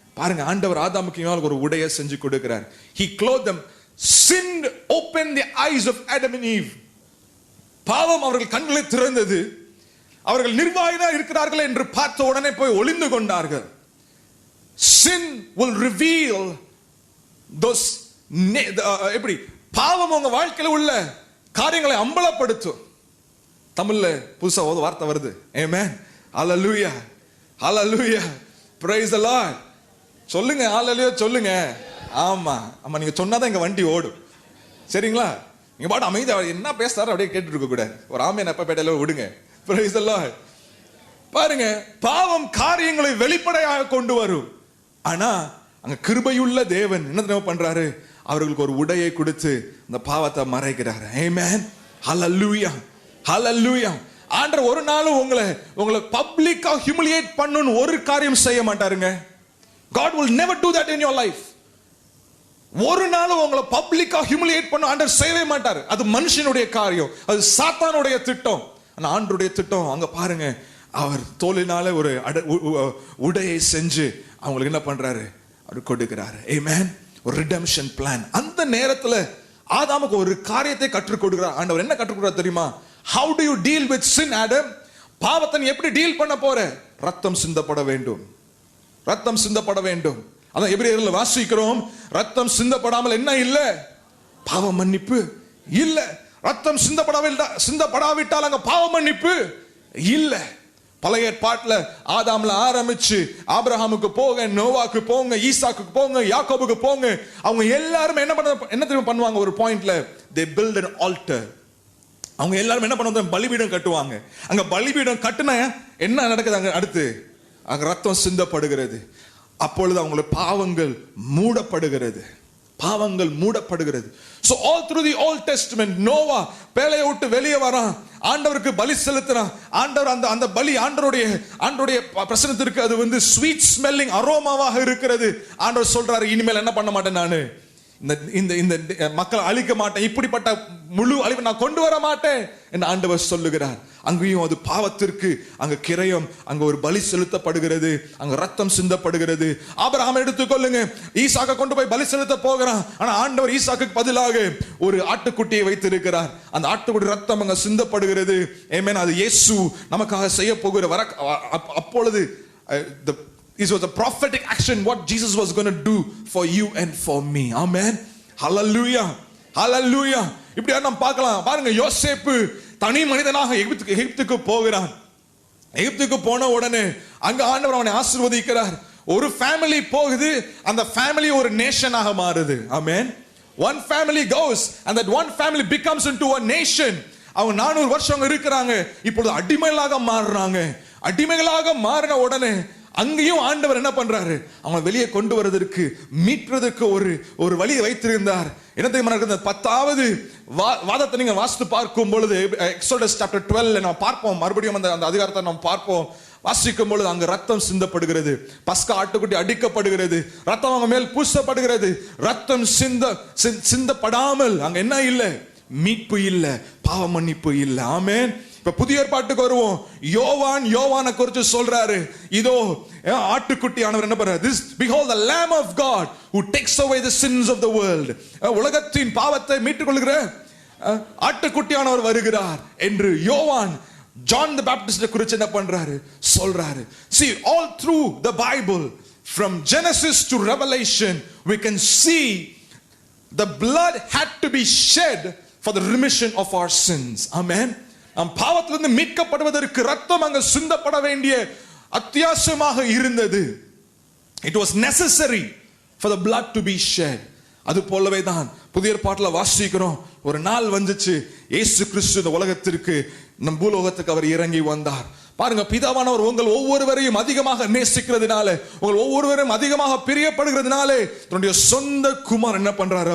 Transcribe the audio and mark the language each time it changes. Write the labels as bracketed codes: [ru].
[ta] பாருங்க, ஆண்டவர் ஆதாமுக்கு ஒரு உடையை செஞ்சு கொடுக்கிறார். [en] He clothed them. Sin opened the eyes of Adam and Eve. [ta] பாவம் அவர்கள் கண்களை திறந்தது. அவர்கள் நிர்வாகியா இருக்கிறார்கள் என்று பார்த்த உடனே போய் ஒளிந்து கொண்டார்கள். [en] Sin will reveal those [ta] எப்படி பாவம் உங்க வாழ்க்கையில உள்ள காரியங்களை அம்பலப்படுத்தும். தமிழ்ல புதுசா ஒரு வார்த்தை வருது. Amen. Hallelujah. Hallelujah. [en] Praise the Lord. [ta] சொல்லுங்க hallelujah சொல்லுங்க. ஆமா ஆமா, நீங்க சொன்னாதான் எங்க வண்டி ஓடும். சரிங்களா? நீங்க பாட்டு அமைதியா என்ன பேசுறாரு அப்படியே கேட்டுட்டு இருக்க கூடாது. ஒரு ஆமென் அப்ப பேட்டல விடுங்க. [en] Praise the Lord. [ta] பாருங்க, பாவம் காரியங்களை வெளிப்படையாக கொண்டு வரும். ஆனா அங்க கிருபையுள்ள தேவன் என்ன தெரியுமா பண்றாரு? அவர்களுக்கு ஒரு உடையை கொடுத்து அந்த பாவத்தை மறைக்கிறார். Amen. Hallelujah. Hallelujah. ஆண்டவர் ஒரு நாளும் உங்களை பப்ளிக்கா ஹியூமிலியேட் பண்ணனும் ஒரு காரியம் செய்ய மாட்டாருங்க. [en] God will never do that in your life. [ta] ஒரு நாளும் உங்களை பப்ளிக்கா ஹியூமிலியேட் பண்ண ஆண்டவர் செய்யவே மாட்டார். அது மனுஷனுடைய காரியம், அது சாத்தானுடைய திட்டம். ஆனா ஆண்டவருடைய திட்டம் அங்க பாருங்க, அவர் தோலினால ஒரு உடையை செஞ்சு அவங்களுக்கு என்ன பண்றாரு? அவர் கொடுக்கிறாரு. Amen. ஒரு ரிடெம்ஷன் பிளான். அந்த நேரத்துல ஆதாமுக்கு ஒரு காரியத்தை கற்றுக் கொடுக்கிறார். ஆண்டவர் என்ன கற்றுக் கொடுக்கிறார் தெரியுமா? [en] How do you deal with sin, Adam? [ta] பாவத்தை எப்படி டீல் பண்ண போற? ரத்தம் சிந்தப்பட வேண்டும். ரத்தம் சிந்தப்பட வேண்டும். அதான் எபிரேயர்ல வாசிக்கிறோம், ரத்தம் சிந்தப்படாமல் என்ன இல்ல? பாவ மன்னிப்பு இல்ல. ரத்தம் சிந்தப்படாவிட்டால் அங்க பாவ மன்னிப்பு இல்ல. பழைய ஏற்பாட்டுல ஆதாம்ல ஆரம்பிச்சு ஆபிரகாமுக்கு போங்க, நோவாக்கு போங்க, ஈசாக்கு போங்க, யாக்கோபுக்கு போங்க, அவங்க எல்லாரும் என்ன தெரியுமா பண்ணுவாங்க? ஒரு பாயிண்ட்ல [en] they build an altar. [ta] அவங்க எல்லாரும் என்ன பண்ணுவாங்க? பலிபீடம் கட்டுவாங்க. அங்க பலிபீடம் கட்டுனா என்ன நடக்குது? அங்க அடுத்து அங்க ரத்தம் சிந்தப்படுகிறது. அப்பொழுது அவங்களோட பாவங்கள் மூடப்படுகிறது. பாவங்கள் மூடப்படுகிறது. [en] So all through the Old Testament, [ta] Noah பேழையை விட்டு வெளியே வரான், ஆண்டவருக்கு பலி செலுத்துறான். ஆண்டவர் அந்த பலி ஆண்டவருடைய பிரசன்னத்திற்கு அது ஸ்வீட் ஸ்மெல்லிங் அரோமாவாக இருக்கிறது. ஆண்டவர் சொல்றாரு, இனிமேல் என்ன பண்ண மாட்டேன், நானு இந்த மக்களை அழிக்க மாட்டேன், இப்படிப்பட்ட முழு அழிவை நான் கொண்டு வர மாட்டேன் என்று ஆண்டவர் சொல்லுகிறார். அங்கேயும் அது பாவத்திற்கு அங்க கிரயம், அங்க ஒரு பலி செலுத்தப்படுகிறது, அங்க ரத்தம் சிந்தப்படுகிறது. ஆபிரகாம் எடுத்துக்கொள்ளுங்க, ஈசாக்கை கொண்டு போய் பலி செலுத்த போகிறான். ஆனா ஆண்டவர் ஈசாக்கு பதிலாக ஒரு ஆட்டுக்குட்டியை வைத்திருக்கிறார். அந்த ஆட்டுக்குட்டி ரத்தம் அங்க சிந்தப்படுகிறது. ஆமென். அது இயேசு நமக்காக செய்ய போகிற அப்பொழுது [en] this was a prophetic action what Jesus was going to do for you and for me. [ta] Amen. Hallelujah. Hallelujah. இப்படி நாம் பார்க்கலாம். பாருங்க, யோசேப்பு தனி மனிதனாக எகிப்துக்கு போகிறான். எகிப்துக்கு போன உடனே அங்க ஆண்டவர் அவனை ஆசீர்வதிக்கிறார். ஒரு ஃபேமிலி போகுது, அந்த ஃபேமிலி ஒரு நேஷனாக மாறுது. ஆமென். [en] One family goes and that one family becomes into a nation. [ta] அவங்க 400 வருஷம் இருக்கிறாங்க. இப்பொழுது அடிமைகளாக மாறுறாங்க. அடிமைகளாக மாறின உடனே அங்கேயும் ஆண்டவர் என்ன பண்றாரு, அவன் வெளியே கொண்டு வருவதற்கு, மீட்பதற்கு ஒரு வழியை வைத்திருந்தார். என்ன தெரியுமா நடக்குது? 10வது வாதத்தை நீங்க வாசித்து பார்க்கும் பொழுது, எக்ஸோடஸ் சாப்டர் 12 நாம் பார்ப்போம், மறுபடியும் அந்த அதிகாரத்தை நாம் பார்ப்போம். வாசிக்கும் பொழுது அங்க ரத்தம் சிந்தப்படுகிறது, பஸ்கா ஆட்டுக்குட்டி அடிக்கப்படுகிறது, ரத்தம் அவங்க மேல் பூசப்படுகிறது. ரத்தம் சிந்தப்படாமல் அங்க என்ன இல்ல? மீட்பு இல்ல, பாவ மன்னிப்பு இல்ல. ஆமென். இப்ப புதிய ஏற்பாட்டுக்கு வருவோம். யோவானை குறித்து சொல்றாரு, இதோ ஆட்டுக்குட்டியானவர் என்ன பண்றாரு? [en] This behold the lamb of God who takes away the sins of the world. [ta] உலகத்தின் பாவத்தை மீட்டுக் கொள்கிற ஆட்டுக்குட்டியானவர் வருகிறார் என்று யோவான் [en] John the Baptist [ta] குறித்து என்ன பண்றாரு? சொல்றாரு. [en] See, all through the Bible from Genesis to Revelation we can see the blood had to be shed for the remission of our sins. Amen. [ta] நம் பாவத்திலிருந்து மீட்கப்படுவதற்கு ரத்தம் அங்க சிந்தப்பட வேண்டிய அத்தியாவசியமாக இருந்தது. [en] It was necessary for the blood to be shed. [ta] அது போலவே தான் புதிய ஏற்பாட்டில் வாசிக்கிறோம். ஒரு நாள் வந்துச்சு, இயேசு கிறிஸ்து இந்த உலகத்திற்கு, நம் பூலோகத்துக்கு அவர் இறங்கி வந்தார். பாருங்க, பிதாவானவர் உங்கள் ஒவ்வொருவரையும் அதிகமாக நேசிக்கிறதுனால, உங்கள் ஒவ்வொருவரையும் அதிகமாக பிரியப்படுகிறதுனால தன்னுடைய சொந்த குமாரன் என்ன பண்றாரு?